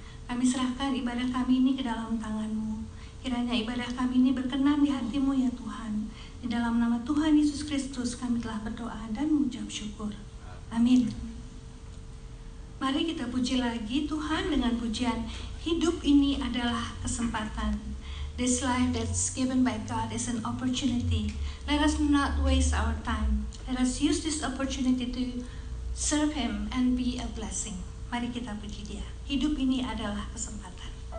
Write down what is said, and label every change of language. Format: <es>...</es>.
<id>Kami serahkan ibadah kami ini ke dalam tangan-Mu. Kiranya ibadah kami ini berkenan di hati-Mu ya Tuhan. Di dalam nama Tuhan Yesus Kristus kami telah berdoa dan mengucap syukur. Amin. Mari kita puji lagi Tuhan dengan pujian hidup ini adalah kesempatan.</id> <en>This life that's given by God is an opportunity. Let us not waste our time. Let us use this opportunity to serve Him and be a blessing.</en> <id>Mari kita puji Dia. Hidup ini adalah kesempatan.</id>